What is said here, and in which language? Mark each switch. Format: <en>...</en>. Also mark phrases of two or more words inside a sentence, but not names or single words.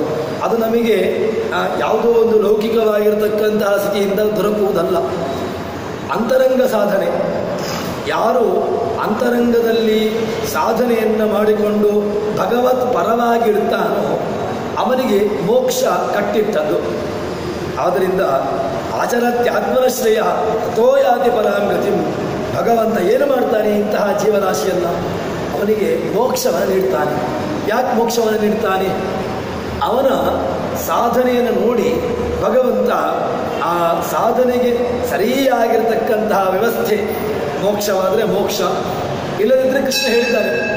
<kn>ಅದು ನಮಗೆ ಯಾವುದೋ ಒಂದು ಲೌಕಿಕವಾಗಿರತಕ್ಕಂತಹ ಸ್ಥಿತಿಯಿಂದ ದೊರಕುವುದಲ್ಲ. ಅಂತರಂಗ ಸಾಧನೆ. ಯಾರು ಅಂತರಂಗದಲ್ಲಿ ಸಾಧನೆಯನ್ನು ಮಾಡಿಕೊಂಡು ಭಗವತ್ ಪರವಾಗಿರ್ತಾನೋ ಅವನಿಗೆ ಮೋಕ್ಷ ಕಟ್ಟಿಟ್ಟದ್ದು.</kn> <sa>ಆದ್ದರಿಂದ ಆಚರತ್ಯಾತ್ಮನ ಶ್ರೇಯ ತಥೋ ಯಾತಿ ಪರಾಂ ಗತಿಂ.</sa> <kn>ಭಗವಂತ ಏನು ಮಾಡ್ತಾನೆ? ಇಂತಹ ಜೀವರಾಶಿಯನ್ನು ಅವನಿಗೆ ಮೋಕ್ಷವನ್ನು ನೀಡ್ತಾನೆ. ಯಾಕೆ ಮೋಕ್ಷವನ್ನು ನೀಡ್ತಾನೆ? ಅವನ ಸಾಧನೆಯನ್ನು ನೋಡಿ ಭಗವಂತ ಆ ಸಾಧನೆಗೆ ಸರಿಯಾಗಿರ್ತಕ್ಕಂತಹ ವ್ಯವಸ್ಥೆ, ಮೋಕ್ಷವಾದರೆ ಮೋಕ್ಷ, ಇಲ್ಲದಿದ್ದರೆ ಕೃಷ್ಣ ಹೇಳಿದ್ದಾನೆ.</kn>